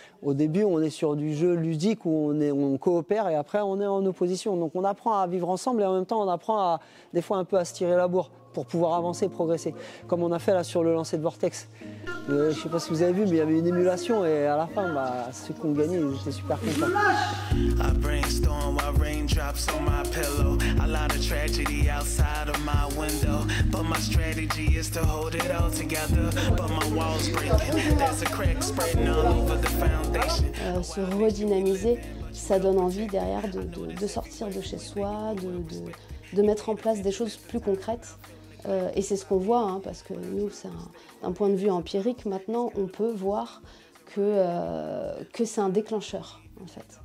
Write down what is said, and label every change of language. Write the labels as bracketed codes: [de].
[fr] Au début, on est sur du jeu ludique où on coopère et après, on est en opposition. Donc on apprend à vivre ensemble et en même temps, on apprend des fois un peu à se tirer la bourre. pour pouvoir avancer et progresser. Comme on a fait là sur le lancer de Vortex. Je ne sais pas si vous avez vu, mais il y avait une émulation et à la fin, bah, ceux qui ont gagné, ils étaient super contents. [en] I brainstorm while raindrops on my pillow. A lot of tragedy outside of my window. But my strategy is to hold it all together. But my walls breaking. There's a crack spreading all over the foundation. [fr] Se redynamiser, ça donne envie derrière de sortir de chez soi, de mettre en place des choses plus concrètes. Et c'est ce qu'on voit, hein, parce que nous, d'un point de vue empirique, maintenant, on peut voir que c'est un déclencheur, en fait.